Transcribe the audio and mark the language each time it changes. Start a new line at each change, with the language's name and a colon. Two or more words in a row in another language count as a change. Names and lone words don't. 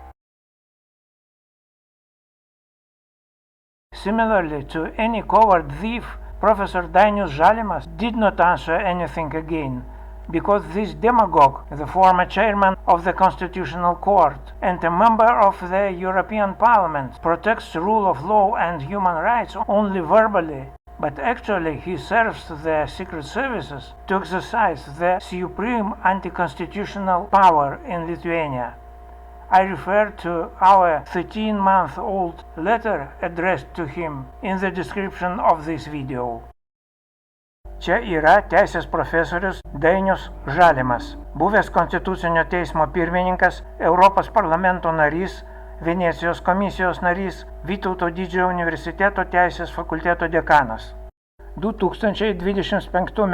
English: Similarly to any coward thief, Professor Dainius Žalimas did not answer anything again, because this demagogue, the former chairman of the Constitutional Court and a member of the European Parliament, protects the rule of law and human rights only verbally, but actually he serves the secret services to exercise the supreme anti-constitutional power in Lithuania. I refer to our 13-month-old letter addressed to him in the description of this video.
Lithuanian: Čia yra teisės profesorius Dainius Žalimas, buvęs Konstitucinio teismo pirmininkas, Europos parlamento narys, Venecijos komisijos narys, Vytauto Didžiojo universiteto teisės fakulteto dekanas. 2025 m.